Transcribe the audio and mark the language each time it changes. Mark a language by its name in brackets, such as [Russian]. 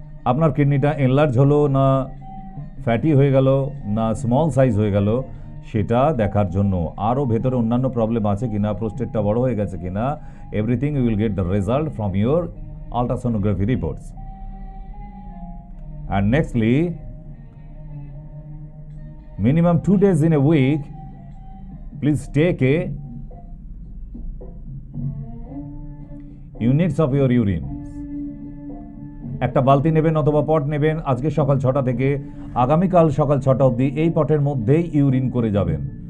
[Bangla] আপনার কিডনিটা এনলার্জ হলো না ফ্যাটি হয়ে গেল না স্মল সাইজ হয়ে গেল সেটা দেখার জন্য, আরও ভেতরে অন্যান্য প্রবলেম আছে কিনা, প্রোস্টেটটা বড় হয়ে গেছে কিনা, [English] Everything you will get the result from your ultrasonography reports. And nextly, minimum 2 days in a week, please take a units of your urine. [Bangla] একটা বালতি নেবেন অথবা পট নেবেন, আজকে সকাল 6টা থেকে আগামীকাল সকাল 6টা অবধি এই পটের মধ্যেই ইউরিন করে যাবেন।